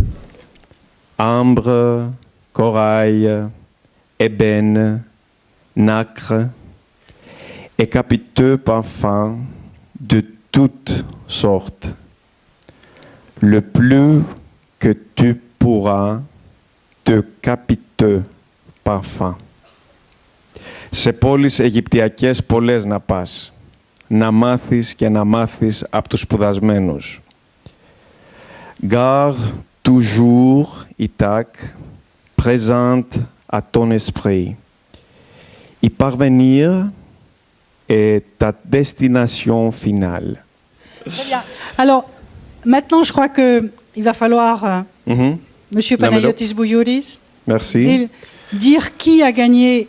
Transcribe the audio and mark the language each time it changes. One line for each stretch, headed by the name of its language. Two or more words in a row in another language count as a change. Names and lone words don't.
French: Ambre, corail, ébène, nacre et capiteux parfums de toutes sortes. Le plus que tu pourras de capiteux parfums.
Greek: Σε πόλεις Αιγυπτιακές πολλές να πας, να μάθεις και να μάθεις από τους σπουδασμένους.
French: Garde toujours Ithaque présente à ton esprit. Y parvenir est ta destination finale. Très bien. Alors, maintenant, je crois qu'il va falloir, Monsieur Panayotis Bouyoris, dire qui a gagné